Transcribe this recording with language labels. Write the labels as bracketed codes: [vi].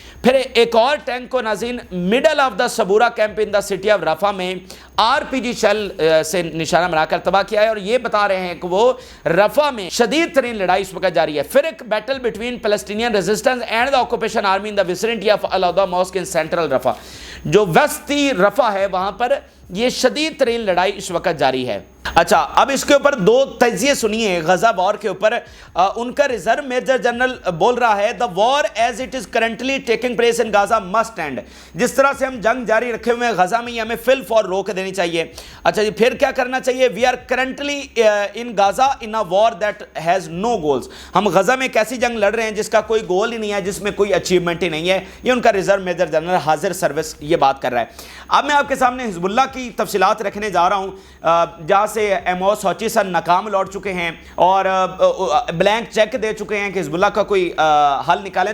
[ur] پھر ایک اور ٹینک کو ناظرین [en] middle of the Saboura camp in the city of Rafah [ur] میں RPG شیل سے نشانہ بنا کر تباہ کیا ہے, اور یہ بتا رہے ہیں کہ وہ رفح میں شدید ترین لڑائی اس وقت جاری ہے. پھر ایک [en] battle between Palestinian resistance and the occupation army in the vicinity of Al Awda mosque in central Rafah, [ur] جو وسطی رفح ہے وہاں پر یہ شدید ترین لڑائی اس وقت جاری ہے. اچھا, اب اس کے اوپر 2 تجزیے سنیے غزہ وار کے اوپر. ان کا ریزرو میجر جنرل بول رہا ہے [en] the war as it is currently taking place in Gaza must end. [ur] جس طرح سے ہم جنگ جاری رکھے ہوئے ہیں غزہ میں, یہ ہمیں فل فور روک دینی چاہیے. اچھا جی, پھر کیا کرنا چاہیے؟ [en] we are currently in Gaza in a war that has no goals. [ur] ہم غزہ میں ایک ایسی جنگ لڑ رہے ہیں جس کا کوئی گول ہی نہیں ہے, جس میں کوئی اچیومنٹ ہی نہیں ہے. یہ ان کا ریزرو میجر جنرل حاضر سروس یہ بات کر رہا ہے. اب میں آپ کے سامنے حزب اللہ کی تفصیلات رکھنے جا رہا ہوں, جہاں سے ایموس ہوچیسن ناکام لوٹ چکے ہیں اور بلینک چیک دے چکے ہیں کہ حزب اللہ کا کوئی حل نکالیں.